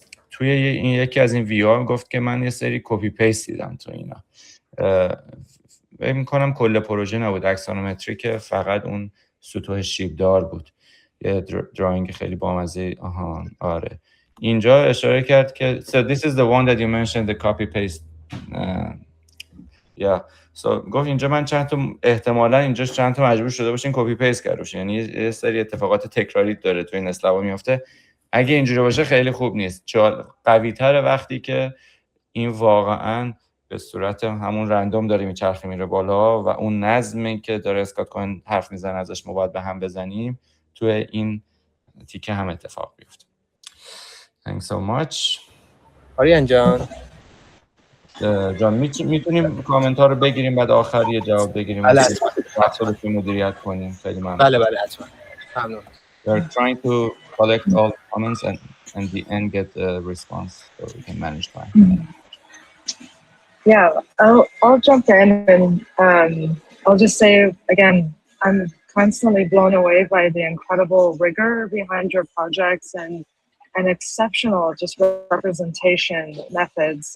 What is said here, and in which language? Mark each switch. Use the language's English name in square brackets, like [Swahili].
[Persian] توی این یکی از این ویو ها گفت که من یه سری کپی پیست دیدم تو اینا. فکر می‌کنم کل پروژه نبود، اکسونومتریک فقط اون سطوح شیبدار بود. یه دراینگ خیلی بامزه. آره اینجا اشاره کرد که [English] so this is the one that you mentioned, the copy paste. [Persian] so گفت اینجا من چند تا احتمالاً اینجا چند تا مجبور شده باشین کپی پیست کرده باشین، یعنی یه سری اتفاقات تکراری داره تو این اسلابا میفته. اگه اینجوری باشه خیلی خوب نیست، قوی تره وقتی که این واقعاً به صورت همون رندوم داره میچرخه میره بالا و اون نظمی که داره اسکات کوهن حرف میزنه ازش ما باید به هم بزنیم تو این تیکه هم اتفاق بیفته. [English] Thanks so much. [Persian] آریان جان میتونیم کامنت ها رو بگیریم بعد آخر یه جواب بگیریم. بله وقت رو مدیریت کنیم. خیلی ممنون. بله حتما. ممنون. [English] We're trying to collect all the comments and the end get a response so we can manage time. Yeah, I'll jump in and I'll just say again, I'm constantly blown away by the incredible rigor behind your projects and exceptional just representation methods.